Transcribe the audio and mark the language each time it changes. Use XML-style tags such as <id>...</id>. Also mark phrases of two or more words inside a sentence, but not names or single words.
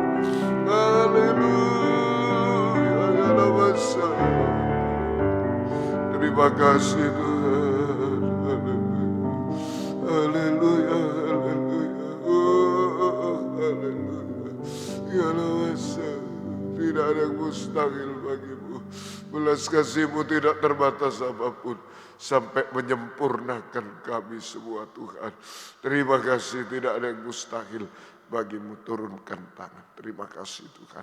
<id>Haleluya, Yalawasa. Terima kasih Tuhan. Haleluya, haleluya, oh haleluya, Yalawasa. Tidak ada yang mustahil bagi-Mu. Belas kasih-Mu tidak terbatas apapun, sampai menyempurnakan kami semua Tuhan. Terima kasih, tidak ada yang mustahil bagi-Mu. Turunkan tangan. Terima kasih Tuhan.</id>